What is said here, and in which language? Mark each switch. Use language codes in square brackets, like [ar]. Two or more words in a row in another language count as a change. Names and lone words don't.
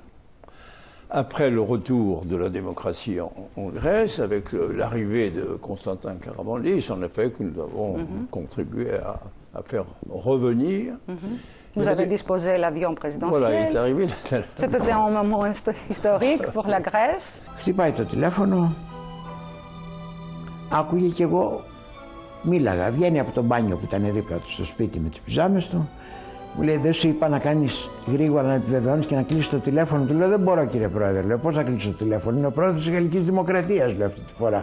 [fr] Après le retour de la démocratie en Grèce, avec l'arrivée de Constantin Karamanlis, en effet, que nous avons contribué à faire revenir. Vous avez disposé l'avion présidentiel. Voilà, il est arrivé. C'était un moment historique pour la Grèce. [el] Χτυπάει το τηλέφωνο, άκουγε κι εγώ, μίλαγα, βγαίνει από το μπάνιο που ήταν δίπλα του στο σπίτι με τις πιζάμες του. Μου λέει, δεν σου είπα να κάνεις γρήγορα να επιβεβαιώνεις και να κλείσεις το τηλέφωνο? Του λέω, δεν μπορώ κύριε Πρόεδρε. Λέω, πώς να κλείσω το τηλέφωνο? Είναι ο πρόεδρος της Γαλλικής Δημοκρατίας, λέω αυτή τη φορά.